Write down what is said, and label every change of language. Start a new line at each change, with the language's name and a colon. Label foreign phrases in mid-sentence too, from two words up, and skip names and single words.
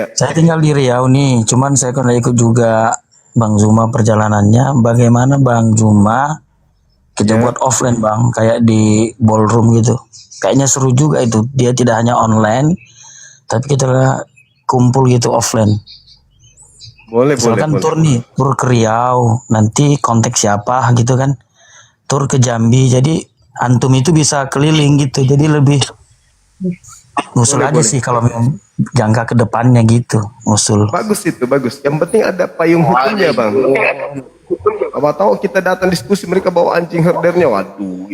Indonesian: Saya tinggal di Riau nih, cuman saya pernah ikut juga Bang Juma perjalanannya. Bagaimana Bang Juma kita buat offline Bang, kayak di ballroom gitu. Kayaknya seru juga itu. Dia tidak hanya online, tapi kita kumpul gitu offline. Boleh, Misalkan boleh. tur nih, tur ke Riau, nanti kontak siapa gitu kan. Tur ke Jambi, jadi antum itu bisa keliling gitu. Jadi lebih usul aja sih kalau memang jangka ke depannya gitu, usul. Bagus itu, bagus. Yang penting ada payung hukumnya, Bang. Apa tahu kita datang diskusi mereka bawa anjing herdernya, waduh.